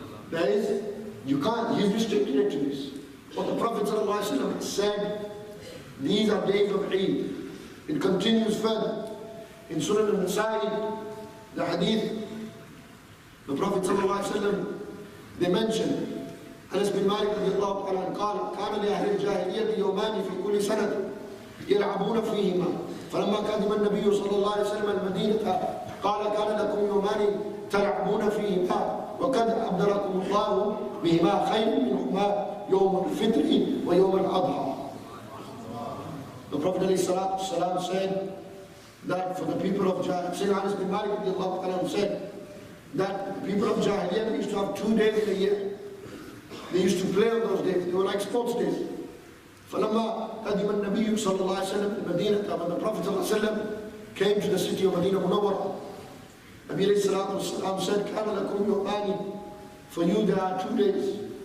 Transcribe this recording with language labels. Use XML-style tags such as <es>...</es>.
<en>There is, you can't, he's restricted it to this. But the Prophet ﷺ said, these are days of Eid. It continues further. In Sunan al-Nasa'i, the hadith, the Prophet ﷺ, they mentioned</en> <ar>أنس بن مالك رضي الله تعالى عنه قال كان لأهل الجاهلية يومان في كل سنة يلعبون فيهما فلما قدم النبي صلى الله عليه وسلم المدينة قال كان لكم يومان تلعبون فيهما وقد أبدلكم الله بهما خير منهما يوم الفطر ويوم الأضحى.</ar> <en>The Prophet ﷺ said that for the people of Jahiliyyah, Sayyidina Anas bin Malik said that the people of Jahiliyyah used to have 2 days in a year. They used to play on those days. They were like sports days.</en> <ar>فَلَمَّا قَدِمَ النَّبِيُّ صَلَّى اللَّهُ عَلَيْهِ وسلم الْمَدِينَةَ</ar> <en>when the Prophet ﷺ came to the city of Medina Munawwara, Nabi ﷺ said,</en> <ar>كَانَ لَكُمْ يُؤْمَانِ</ar> <en>For you there are 2 days.</en>